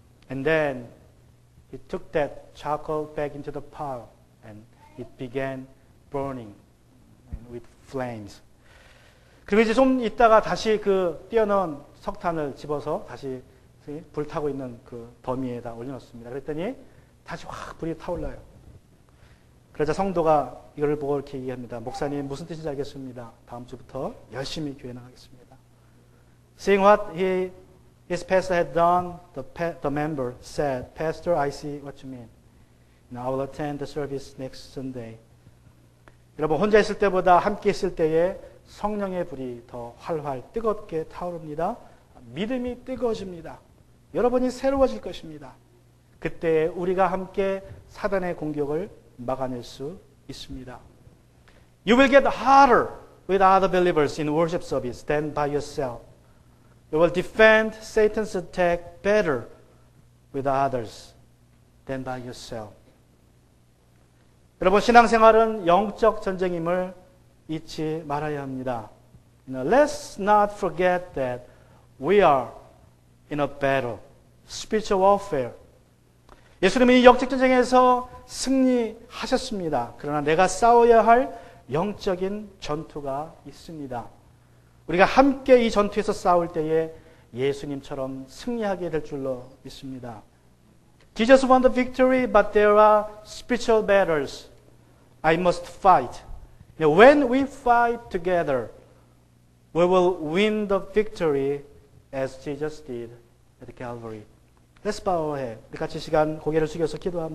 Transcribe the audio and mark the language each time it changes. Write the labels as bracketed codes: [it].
[en] And then he took that charcoal back into the pile and it began burning with flames. [ko] 그리고 이제 좀 있다가 다시 그 띄어넣은 석탄을 집어서 다시 불타고 있는 그 더미에다 올려놓습니다. 그랬더니 다시 확 불이 타올라요. 그러자 성도가 이걸 보고 이렇게 얘기합니다. 목사님 무슨 뜻인지 알겠습니다. 다음 주부터 열심히 교회 나가겠습니다. [en] Seeing what his pastor had done, the member said, Pastor, I see what you mean. I will attend the service next Sunday. [ko] 여러분 혼자 있을 때보다 함께 있을 때에 성령의 불이 더 활활 뜨겁게 타오릅니다. 믿음이 뜨거워집니다. 여러분이 새로워질 것입니다. 그때 우리가 함께 사단의 공격을 막아낼 수 있습니다. [en] You will get harder with other believers in worship service than by yourself. You will defend Satan's attack better with others than by yourself. [ko] 여러분 신앙생활은 영적 전쟁임을 잊지 말아야 합니다. [en] Let's not forget that we are in a battle, spiritual warfare. [ko] 예수님은 이 영적 전쟁에서 승리하셨습니다. 그러나 내가 싸워야 할 영적인 전투가 있습니다. 우리가 함께 이 전투에서 싸울 때에 예수님처럼 승리하게 될 줄로 믿습니다. [en] Jesus won the victory, but there are spiritual battles I must fight. When we fight together, we will win the victory as Jesus did at Calvary. Let's bow our head. [ko] 우리 같이 시간 고개를 숙여서 기도합니다.